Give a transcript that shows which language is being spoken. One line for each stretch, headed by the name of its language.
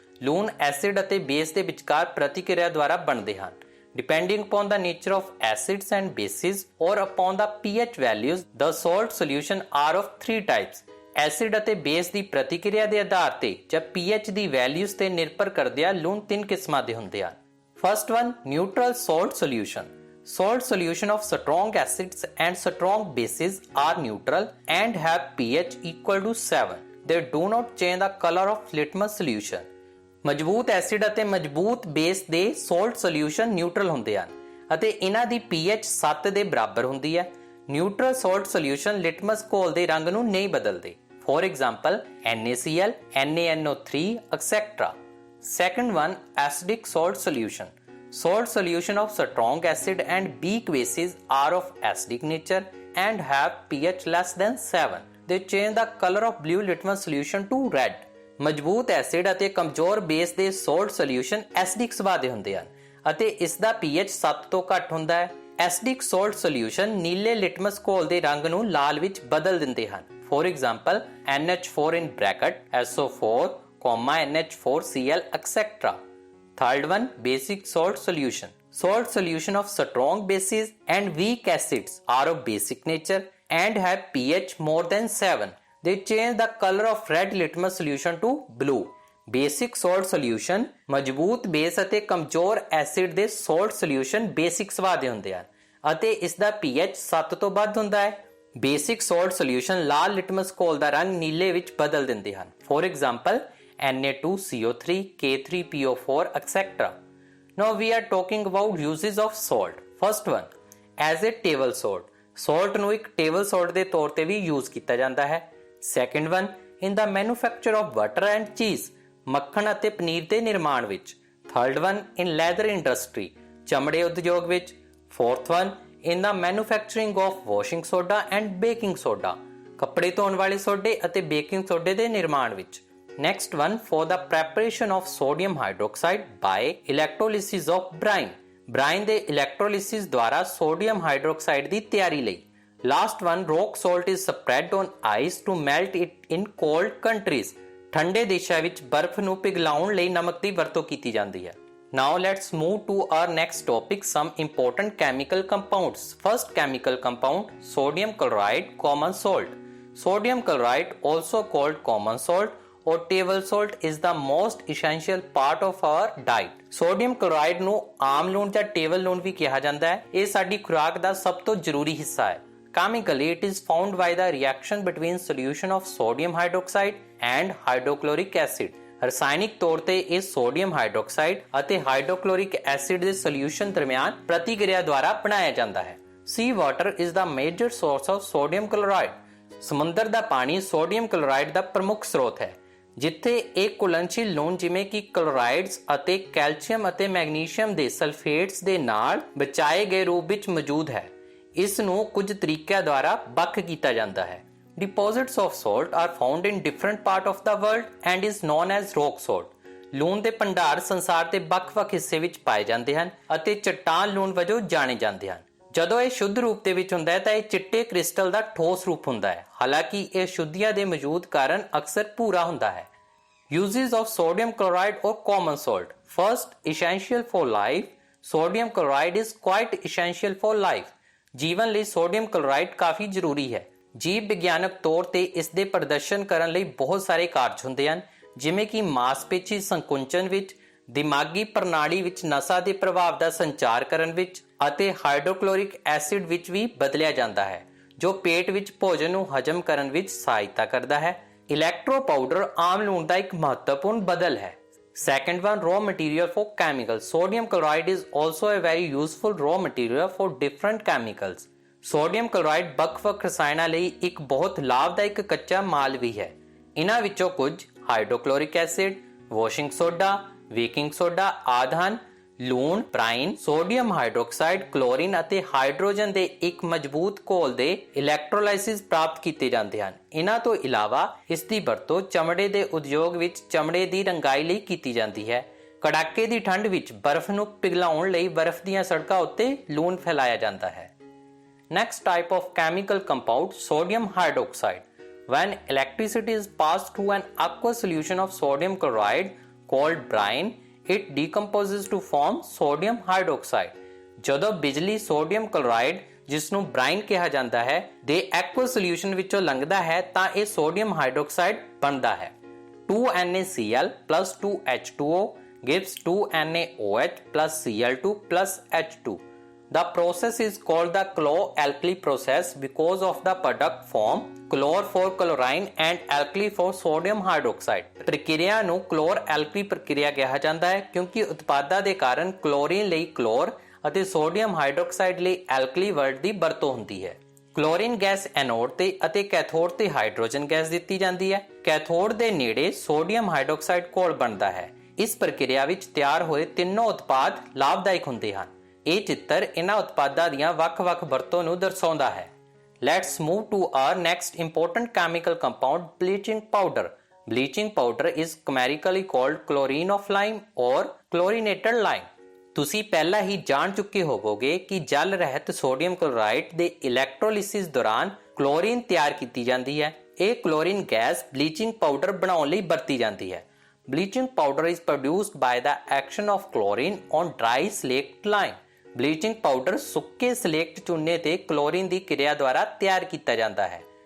Punjabi: ਲੂਣ ਐਸਿਡ ਅਤੇ ਬੇਸ ਦੇ ਵਿਚਕਾਰ ਪ੍ਰਤੀਕਿਰਿਆ ਦੁਆਰਾ ਬਣਦੇ ਹਨ।
English: Depending upon the nature of acids and bases or upon the pH values, the salt solution are of three types.
Punjabi: Acid ਅਤੇ ਬੇਸ ਦੀ ਪ੍ਰਤੀਕਿਰਿਆ ਦੇ ਆਧਾਰ ਤੇ ਜਾਂ pH ਦੀ ਵੈਲਿਊਜ਼ ਤੇ ਨਿਰਭਰ ਕਰਦਿਆਂ ਲੂਣ ਤਿੰਨ ਕਿਸਮਾਂ ਦੇ ਹੁੰਦੇ ਹਨ।
English: First one, neutral salt solution. Salt solution of strong acids and strong bases are neutral and have pH equal to 7. They do not change the color of litmus solution.
Punjabi: ਮਜ਼ਬੂਤ ਐਸਿਡ ਅਤੇ ਮਜ਼ਬੂਤ ਬੇਸ ਦੇ salt solution neutral ਹੁੰਦੇ ਹਨ ਅਤੇ ਇਹਨਾਂ ਦੀ pH 7 ਦੇ ਬਰਾਬਰ ਹੁੰਦੀ ਹੈ। Neutral salt solution ਲਿਟਮਸ ਘੋਲ ਦੇ ਰੰਗ ਨੂੰ ਨਹੀਂ ਬਦਲਦੇ।
English: For example, NaCl, NaNO3, etc. Second one, acidic salt solution. Salt solution of strong acid and weak bases are of acidic nature and have pH less than 7. They change the color of blue litmus solution to red.
Punjabi: ਮਜ਼ਬੂਤ acid ਅਤੇ ਕਮਜ਼ੋਰ base ਦੇ salt solution acidic ਸੁਭਾਅ ਦੇ ਹੁੰਦੇ ਹਨ ਅਤੇ ਇਸ ਦਾ pH 7 ਤੋਂ ਘੱਟ ਹੁੰਦਾ ਹੈ। ਐਸਿਡਿਕ ਸੋਲਟ ਸੋਲਿਊਸ਼ਨ ਨੀਲੇ ਲਿਟਮਸ ਘੋਲ ਦੇ ਰੰਗ ਨੂੰ ਲਾਲ ਵਿੱਚ ਬਦਲ ਦਿੰਦੇ ਹਨ।
English: For example, NH4 in bracket, SO4, NH4Cl, etc. Third one, basic salt solution. Salt solution of strong bases and weak acids are of basic nature and have pH more than 7. They change the color of red litmus solution to blue.
Punjabi: Basic salt solution ਮਜ਼ਬੂਤ base ਅਤੇ ਕਮਜ਼ੋਰ acid ਦੇ salt solution basic ਸੁਭਾਅ ਦੇ ਹੁੰਦੇ ਹਨ ਅਤੇ ਇਸ ਦਾ pH 7 ਤੋਂ ਵੱਧ ਹੁੰਦਾ ਹੈ। Basic salt solution ਲਾਲ ਲਿਟਮਸ ਘੋਲ ਦਾ ਰੰਗ ਨੀਲੇ ਵਿੱਚ ਬਦਲ ਦਿੰਦੇ ਹਨ।
English: For example, Na2CO3, K3PO4, etc. Now we are talking about uses of salt. First one, as a table salt.
Punjabi: Salt ਨੂੰ ਇੱਕ table salt ਦੇ ਤੌਰ ਤੇ ਵੀ use ਕੀਤਾ ਜਾਂਦਾ ਹੈ।
English: second one in the manufacture of butter and cheese,
Punjabi: ਮੱਖਣ ਅਤੇ ਪਨੀਰ ਦੇ ਨਿਰਮਾਣ ਵਿੱਚ।
English: third one in leather industry,
Punjabi: ਚਮੜੇ ਉਦਯੋਗ ਵਿੱਚ।
English: fourth one in the manufacturing of washing soda and baking soda,
Punjabi: ਕੱਪੜੇ ਧੋਣ ਵਾਲੇ ਸੋਡੇ ਅਤੇ ਬੇਕਿੰਗ ਸੋਡੇ ਦੇ ਨਿਰਮਾਣ ਵਿੱਚ।
English: next one for the preparation of sodium hydroxide by electrolysis of brine,
Punjabi: brine ਦੇ ਇਲੈਕਟ੍ਰੋਲਿਸਿਸ ਦੁਆਰਾ ਸੋਡੀਅਮ ਹਾਈਡਰੋਕਸਾਈਡ ਦੀ ਤਿਆਰੀ ਲਈ।
English: last one rock salt is spread on ice to melt it in cold countries,
Punjabi: ਠੰਡੇ ਦੇਸ਼ਾਂ ਵਿੱਚ ਬਰਫ਼ ਨੂੰ ਪਿਘਲਾਉਣ ਲਈ ਨਮਕ ਦੀ ਵਰਤੋਂ ਕੀਤੀ ਜਾਂਦੀ ਹੈ।
English: Now let's move to our next topic, some important chemical compounds. First chemical compound, sodium chloride common salt. Sodium chloride, also called common salt or table salt, is the most essential part of our diet.
Punjabi: Sodium chloride ਨੂੰ ਆਮ ਲੂਣ ਜਾਂ table ਲੂਣ ਵੀ ਕਿਹਾ ਜਾਂਦਾ ਹੈ। ਇਹ ਸਾਡੀ ਖੁਰਾਕ ਦਾ ਸਭ ਤੋਂ ਜ਼ਰੂਰੀ ਹਿੱਸਾ ਹੈ।
English: Chemically, it is formed by the reaction between solution of sodium hydroxide and hydrochloric acid.
Punjabi: ਰਸਾਇਣਿਕ ਤੌਰ ਤੇ ਇਹ ਸੋਡੀਅਮ ਹਾਈਡਰੋਕਸਾਈਡ ਅਤੇ ਹਾਈਡਰੋਕਲੋਰਿਕ ਐਸਿਡ ਦੇ ਸੋਲਿਊਸ਼ਨ ਦਰਮਿਆਨ ਪ੍ਰਤੀਕਿਰਿਆ ਦੁਆਰਾ ਬਣਾਇਆ ਜਾਂਦਾ ਹੈ।
English: Sea water is the major source of sodium chloride.
Punjabi: ਸਮੁੰਦਰ ਦਾ ਪਾਣੀ ਸੋਡੀਅਮ ਕਲੋਰਾਈਡ ਦਾ ਪ੍ਰਮੁੱਖ ਸਰੋਤ ਹੈ, ਜਿੱਥੇ ਇਹ ਘੁਲਣਸ਼ੀਲ ਲੂਣ ਜਿਵੇਂ ਕਿ ਕਲੋਰਾਈਡਸ ਅਤੇ ਕੈਲਸ਼ੀਅਮ ਅਤੇ ਮੈਗਨੀਸ਼ੀਅਮ ਦੇ ਸਲਫੇਟਸ ਦੇ ਨਾਲ ਬਚਾਏ ਗਏ ਰੂਪ ਵਿੱਚ ਮੌਜੂਦ ਹੈ। ਇਸ ਨੂੰ ਕੁਝ ਤਰੀਕਿਆਂ ਦੁਆਰਾ ਵੱਖ ਕੀਤਾ ਜਾਂਦਾ ਹੈ।
English: Deposits of salt are found in different part of the world and is known as rock salt.
Punjabi: ਲੂਣ ਦੇ ਭੰਡਾਰ ਸੰਸਾਰ ਦੇ ਵੱਖ-ਵੱਖ ਹਿੱਸੇ ਵਿੱਚ ਪਾਏ ਜਾਂਦੇ ਹਨ ਅਤੇ ਚਟਾਨ ਲੂਣ ਵਜੋਂ ਜਾਣੇ ਜਾਂਦੇ ਹਨ। ਜਦੋਂ ਇਹ ਸ਼ੁੱਧ ਰੂਪ ਦੇ ਵਿੱਚ ਹੁੰਦਾ ਹੈ ਤਾਂ ਇਹ ਚਿੱਟੇ ਕ੍ਰਿਸਟਲ ਦਾ ਠੋਸ ਰੂਪ ਹੁੰਦਾ ਹੈ, ਹਾਲਾਂਕਿ ਇਹ ਸ਼ੁੱਧੀਆਂ ਦੇ ਮੌਜੂਦ ਕਾਰਨ ਅਕਸਰ ਭੂਰਾ ਹੁੰਦਾ ਹੈ।
English: Uses of sodium chloride or common salt. First, essential for life. Sodium chloride is quite essential for life.
Punjabi: ਜੀਵਨ ਲਈ ਸੋਡੀਅਮ ਕਲੋਰਾਈਡ ਕਾਫੀ ਜ਼ਰੂਰੀ ਹੈ। ਜੀਵ ਵਿਗਿਆਨਕ ਤੌਰ ਤੇ ਇਸ ਦੇ ਪ੍ਰਦਰਸ਼ਨ ਕਰਨ ਲਈ ਬਹੁਤ ਸਾਰੇ ਕਾਰਜ ਹੁੰਦੇ ਹਨ, ਜਿਵੇਂ ਕਿ ਮਾਸਪੇਸ਼ੀ ਸੰਕੁਚਨ ਵਿੱਚ, ਦਿਮਾਗੀ ਪ੍ਰਣਾਲੀ ਵਿੱਚ ਨਸਾਂ ਦੇ ਪ੍ਰਭਾਵ ਦਾ ਸੰਚਾਰ ਕਰਨ ਵਿੱਚ ਅਤੇ ਹਾਈਡਰੋਕਲੋਰਿਕ ਐਸਿਡ ਵਿੱਚ ਵੀ ਬਦਲਿਆ ਜਾਂਦਾ ਹੈ, ਜੋ ਪੇਟ ਵਿੱਚ ਭੋਜਨ ਨੂੰ ਹਜਮ ਕਰਨ ਵਿੱਚ ਸਹਾਇਤਾ ਕਰਦਾ ਹੈ। ਇਲੈਕਟ੍ਰੋ ਪਾਊਡਰ ਆਮ ਲੂਣ ਦਾ ਇੱਕ ਮਹੱਤਵਪੂਰਨ ਬਦਲ ਹੈ।
English: Second one, raw material for chemicals. Sodium chloride is also a very useful raw material for different chemicals.
Punjabi: Sodium chloride ਵੱਖ-ਵੱਖ ਰਸਾਇਣਾਂ ਲਈ ਇੱਕ ਬਹੁਤ ਲਾਭਦਾਇਕ ਕੱਚਾ ਮਾਲ ਵੀ ਹੈ। ਇਹਨਾਂ ਵਿੱਚੋਂ ਕੁਝ ਹਾਈਡਰੋਕਲੋਰਿਕ acid, washing soda, baking soda ਆਦਿ ਹਨ। ਲੂਣ, ਬ੍ਰਾਈਨ, ਸੋਡੀਅਮ ਹਾਈਡਰੋਕਸਾਈਡ, ਕਲੋਰੀਨ ਅਤੇ ਹਾਈਡਰੋਜਨ ਦੇ ਇੱਕ ਮਜ਼ਬੂਤ ਘੋਲ ਦੇ ਇਲੈਕਟ੍ਰੋਲਾਈਸਿਸ ਪ੍ਰਾਪਤ ਕੀਤੇ ਜਾਂਦੇ ਹਨ। ਇਹਨਾਂ ਤੋਂ ਇਲਾਵਾ ਇਸ ਦੀ ਵਰਤੋਂ ਚਮੜੇ ਦੇ ਉਦਯੋਗ ਵਿੱਚ ਚਮੜੇ ਦੀ ਰੰਗਾਈ ਲਈ ਕੀਤੀ ਜਾਂਦੀ ਹੈ। ਕੜਾਕੇ ਦੀ ਠੰਡ ਵਿੱਚ ਬਰਫ਼ ਨੂੰ ਪਿਘਲਾਉਣ ਲਈ ਬਰਫ਼ ਦੀਆਂ ਸੜਕਾਂ ਉੱਤੇ ਲੂਣ ਫੈਲਾਇਆ ਜਾਂਦਾ ਹੈ।
English: Next type of chemical compound, sodium hydroxide. When electricity is passed through an aqueous solution of sodium chloride called brine, it decomposes to form sodium hydroxide.
Punjabi: ਜਦੋਂ ਬਿਜਲੀ ਸੋਡੀਅਮ ਕਲੋਰਾਈਡ, ਜਿਸ ਨੂੰ ਬ੍ਰਾਈਨ ਕਿਹਾ ਜਾਂਦਾ ਹੈ, ਦੇ ਐਕੁਅਸ ਸੋਲਿਊਸ਼ਨ ਵਿੱਚੋਂ ਲੰਘਦਾ ਹੈ ਤਾਂ ਇਹ ਸੋਡੀਅਮ ਹਾਈਡਰੋਕਸਾਈਡ ਬਣਦਾ ਹੈ।
English: 2NaCl plus 2H2O gives 2NaOH plus Cl2 plus H2. The process is called the chlor-alkali process because of the product form chlor for chlorine and alkali for sodium hydroxide.
Punjabi: ਪ੍ਰਕਿਰਿਆ ਨੂੰ chlor-alkali ਪ੍ਰਕਿਰਿਆ ਕਿਹਾ ਜਾਂਦਾ ਹੈ ਕਿਉਂਕਿ ਉਤਪਾਦਾਂ ਦੇ ਕਾਰਨ ਕਲੋਰੀਨ ਲਈ ਕਲੋਰ ਅਤੇ ਸੋਡੀਅਮ ਹਾਈਡਰੋਕਸਾਈਡ ਲਈ ਐਲਕਲੀ ਵਰਡ ਦੀ ਵਰਤੋਂ ਹੁੰਦੀ ਹੈ। ਕਲੋਰੀਨ ਗੈਸ ਐਨੋਡ ਤੇ ਅਤੇ ਕੈਥੋਡ ਤੇ ਹਾਈਡਰੋਜਨ ਗੈਸ ਦਿੱਤੀ ਜਾਂਦੀ ਹੈ। ਕੈਥੋਡ ਦੇ ਨੇੜੇ ਸੋਡੀਅਮ ਹਾਈਡਰੋਕਸਾਈਡ ਘੋਲ ਬਣਦਾ ਹੈ। ਇਸ ਪ੍ਰਕਿਰਿਆ ਵਿੱਚ ਤਿਆਰ ਹੋਏ ਤਿੰਨੋਂ ਉਤਪਾਦ ਲਾਭਦਾਇਕ ਹੁੰਦੇ ਹਨ। ਇਹ ਚਿੱਤਰ ਇਹਨਾਂ ਉਤਪਾਦਾਂ ਦੀਆਂ ਵੱਖ-ਵੱਖ ਵਰਤੋਂ ਨੂੰ ਦਰਸਾਉਂਦਾ ਹੈ।
English: Let's move to our next important chemical compound, bleaching powder. Bleaching powder is chemically called chlorine of lime or chlorinated lime.
Punjabi: ਤੁਸੀਂ ਪਹਿਲਾਂ ਹੀ ਜਾਣ ਚੁੱਕੇ ਹੋਵੋਗੇ ਕਿ ਜਲ ਰਹਿਤ ਸੋਡੀਅਮ ਕਲੋਰਾਈਡ ਦੇ ਇਲੈਕਟ੍ਰੋਲਿਸਿਸ ਦੌਰਾਨ ਕਲੋਰੀਨ ਤਿਆਰ ਕੀਤੀ ਜਾਂਦੀ ਹੈ। ਇਹ ਕਲੋਰੀਨ ਗੈਸ ਬਲੀਚਿੰਗ ਪਾਊਡਰ ਬਣਾਉਣ ਲਈ ਵਰਤੀ ਜਾਂਦੀ ਹੈ।
English: Bleaching powder is produced by the action of chlorine on dry slaked lime.
Punjabi: Bleaching powder ਸੁੱਕੇ ਸਲੇਕਟ ਚੂਨੇ ਤੇ ਕਲੋਰੀਨ ਦੀ ਕਿਰਿਆ ਦੁਆਰਾ ਤਿਆਰ ਕੀਤਾ ਜਾਂਦਾ ਹੈ।